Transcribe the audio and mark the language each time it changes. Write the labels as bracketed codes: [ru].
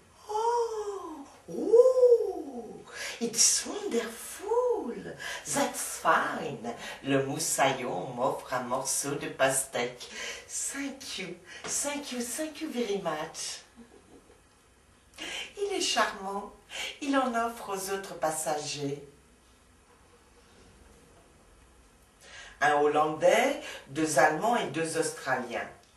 [en] Oh, oh, it's wonderful, that's fine. [fr] Le moussaillon m'offre un morceau de pastèque. [en] Thank you, thank you, thank you very much. [fr] Il est charmant, il en offre aux autres passagers. Un Hollandais, 2 Allemands et 2 Australiens.